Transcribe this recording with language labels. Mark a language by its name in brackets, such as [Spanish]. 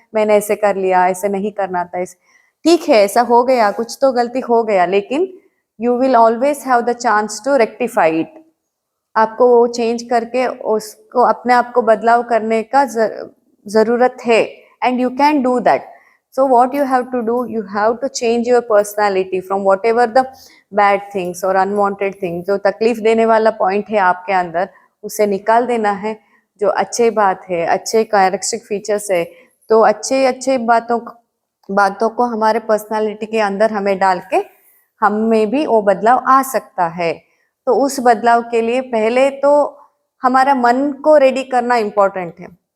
[Hindi] मैंने ऐसे कर लिया, ऐसे नहीं करना था. ठीक है, ऐसा हो गया, कुछ तो गलती हो गया, लेकिन [English] You will always have the chance to rectify it. [Hindi] आपको वो चेंज करके उसको अपने आप को बदलाव करने का जरूरत है, [English] And you can do that. So what you have to do, you have to change your personality from whatever the bad things or unwanted things, [Hindi] जो तकलीफ देने वाला पॉइंट है आपके अंदर, उसे निकाल देना है. जो अच्छे बात है, अच्छे कैरेक्टरिस्टिक फीचर्स है, तो अच्छे बातों को हमारे पर्सनालिटी के अंदर हमें डाल के हम में भी वो बदलाव आ सकता है. तो उस बदलाव के लिए पहले तो हमारा मन को रेडी करना इम्पोर्टेंट है.